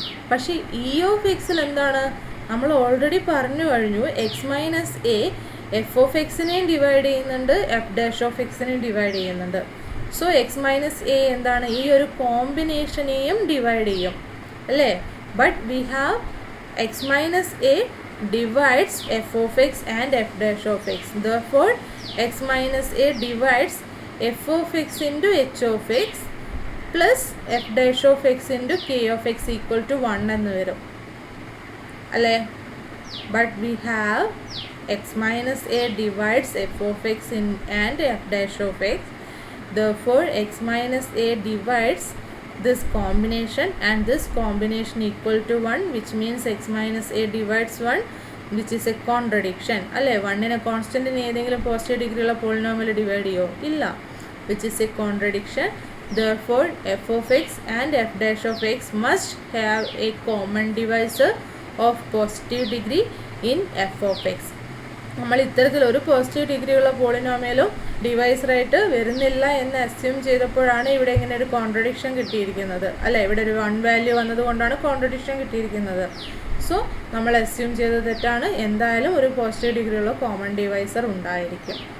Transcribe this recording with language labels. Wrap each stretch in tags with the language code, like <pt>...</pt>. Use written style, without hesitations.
<ml>പക്ഷേ E of എക്സിൽ എന്താണ്? നമ്മൾ ഓൾറെഡി പറഞ്ഞു കഴിഞ്ഞു, X minus A F of എക്സിനെയും divide ചെയ്യുന്നുണ്ട്, എഫ് ഡാഷ് ഓഫ് എക്സിനെയും ഡിവൈഡ് ചെയ്യുന്നുണ്ട്. സോ എക്സ് മൈനസ് എ എന്താണ്? ഈ ഒരു കോമ്പിനേഷനെയും ഡിവൈഡ് ചെയ്യും അല്ലേ?</ml> <en>But we have x minus a divides f of x and f dash of x. Therefore x minus a divides f of x into h of x plus f dash of x into k of x equal to 1</en> <ml>എന്ന് വരും അല്ലേ.</ml> <en>But we have x minus a divides f of x and f dash of x. Therefore x minus a divides this combination and this combination equal to 1, which means x minus a divides 1, which is a contradiction അല്ലേ.</en> <ml>1നെ കോൺസ്റ്റൻറ്റിന് ഏതെങ്കിലും positive ഡിഗ്രിയുള്ള polynomial divide ചെയ്യോ ഇല്ല,</ml> <en>which is a contradiction. Therefore f of x and f dash of x must have a common divisor of positive degree in f of x.</en> <ml>നമ്മൾ ഇത്തരത്തിലൊരു positive ഡിഗ്രിയുള്ള പോളിനോമിയലും ഡിവൈസറായിട്ട് വരുന്നില്ല എന്ന് assume ചെയ്തപ്പോഴാണ് ഇവിടെ ഇങ്ങനെ ഒരു കോൺട്രഡിക്ഷൻ കിട്ടിയിരിക്കുന്നത് അല്ലേ. ഇവിടെ ഒരു 1 വാല്യൂ വന്നതുകൊണ്ടാണ് കോൺട്രഡിക്ഷൻ കിട്ടിയിരിക്കുന്നത്. സോ നമ്മൾ അസ്യൂം ചെയ്തത് തെറ്റാണ്. എന്തായാലും ഒരു പോസിറ്റീവ് ഡിഗ്രിയുള്ള കോമൺ ഡിവൈസർ ഉണ്ടായിരിക്കും.</ml>